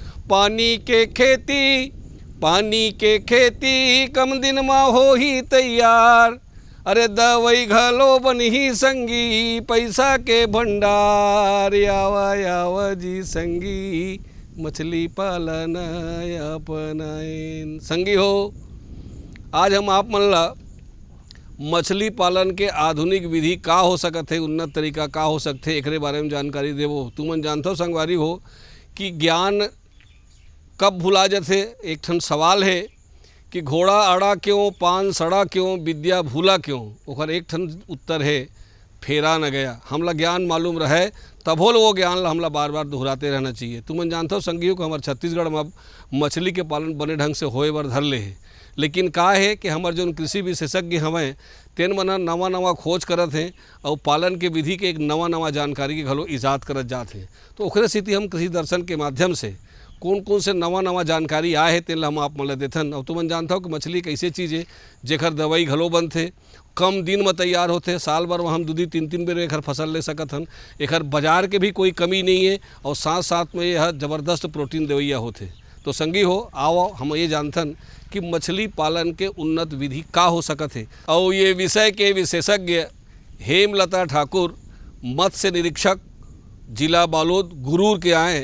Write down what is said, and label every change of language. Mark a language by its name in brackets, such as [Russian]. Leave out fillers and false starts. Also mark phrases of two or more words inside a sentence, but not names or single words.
[Chhattisgarhi] पानी के खेती कम दिन में हो ही तैयार, अरे दवाई घलो बनही संगी पैसा के भंडार, आवा आवा जी संगी मछली पालन अपनायन। संगी हो, आज हम आप मन ला मछली पालन के आधुनिक विधि का हो सकत है, उन्नत तरीका का हो सकते है, एकरे बारे में जानकारी देवो। तुमन जानथो संगवारी हो कि ज्ञान कब भुला जाते। एक ठन सवाल है कि घोड़ा अड़ा क्यों, पान सड़ा क्यों, विद्या भूला क्यों। ओकर एक ठन उत्तर है, फेरा न गया। हमला ज्ञान मालूम रहे तभो वो ज्ञान ला हमला बार बार दोहराते रहना चाहिए। तुमन जानते हो संगियों को, हमारे छत्तीसगढ़ में अब मछली के पालन बने ढंग से होए बर धर ले है, लेकिन का है कि हमारे जो कृषि विशेषज्ञ हमें तेन मन नवा नवा खोज करत हैं और पालन के विधि के एक नवा नवा जानकारी के घलो ईजाद करत जात हैं। तो ओकरे स्थिति हम कृषि दर्शन के माध्यम से कौन कौन से नवा नवा जानकारी आए है तेन हम आप मन ला देथन। और तुमन जानता हो कि मछली कैसे चीज़ है जेकर दवाई घलो बनथे, कम दिन में तैयार होते, साल भर में हम 2-3 बेर एक फसल ले सकत हन, एक बाजार के भी कोई कमी नहीं है और साथ साथ में यह ज़बरदस्त प्रोटीन दवैया होते। तो संगी हो, आओ हम ये जानथन कि मछली पालन के उन्नत विधि का हो सकत है। और ये विषय के विशेषज्ञ हेमलता ठाकुर, मत्स्य निरीक्षक जिला बालोद गुरूर के आए।